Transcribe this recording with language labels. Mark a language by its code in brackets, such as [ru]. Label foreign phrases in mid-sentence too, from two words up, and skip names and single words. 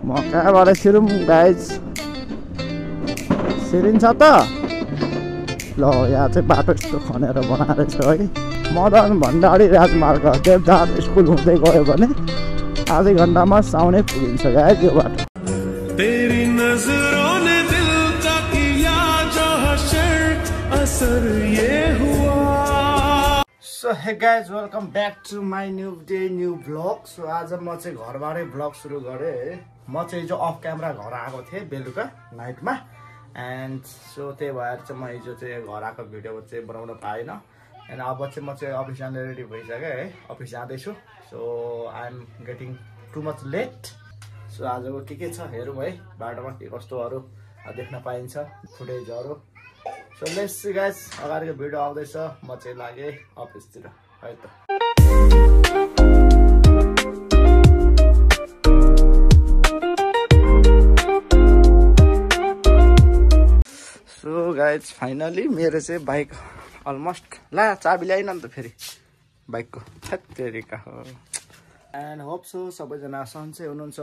[ne] म कहाँबाट छिरौँ गाइज छिरिन्छ त ल यहाँ चाहिँ बाटो यस्तो खनेर बनाएर छ है मदन भण्डारी राजमार्ग देवदार स्कुल हुँदै गयो भने आधै घन्टामा साउनै पुगिन्छ गाइज यो बाटो [hi] तेरी नजरों ने दिल का किया जो हशर असर ये हुआ [en] So hey guys welcome back to my new day new vlog [ne] सो आज म चाहिँ घरबाटै भ्लग सुरु गरेँ है म चाहिँ हिजो अफ क्यामेरा घर आएको थिएँ बेलुका नाइटमा [en] and so [ne] त्यही भएर चाहिँ म हिजो चाहिँ घर आएको भिडियो चाहिँ बनाउन पाएन एन्ड अब चाहिँ म चाहिँ अफिस जाने रेडी भइसकेँ है अफिस जाँदैछु सो [en] I am getting too much late [ne] सो आजको के छ हेरौँ है बाटोमा के कस्तोहरू देख्न पाइन्छ फुटेजहरू सो [en] let's see guys [ne] अगाडिको भिडियो आउँदैछ म चाहिँ लागेँ अफिसतिर है त [en] so guys [ne] फाइनली मेरो चाहिँ बाइक अलमोस्ट ला चाबी ल्याइन नि त फेरि बाइकको थेरिका हो [en] and hope so [ne] सबैजना सन्चै हुनुहुन्छ